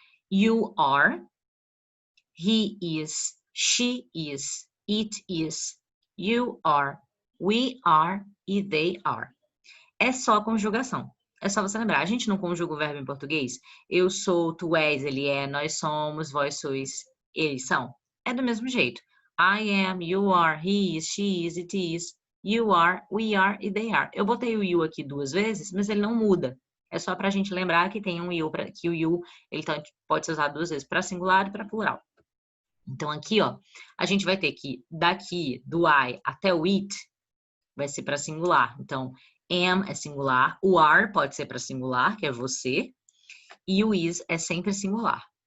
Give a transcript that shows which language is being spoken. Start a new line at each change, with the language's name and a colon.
English: You are, he is, she is, it is, you are, we are e they are.
Portuguese: É só a conjugação. É só você lembrar. A gente não conjuga o verbo em português? Eu sou, tu és, ele é, nós somos, vós sois, eles são. É do mesmo jeito.
English: I am, you are, he is, she is, it is, you are, we are e they are.
Portuguese: Eu botei o you aqui duas vezes, mas ele não muda. É só pra gente lembrar que tem um you, que o you ele pode ser usado duas vezes para singular e para plural. Então aqui, ó, a gente vai ter que daqui do I até o it vai ser para singular. Então, am é singular, o are pode ser para singular, que é você, e o is é sempre singular.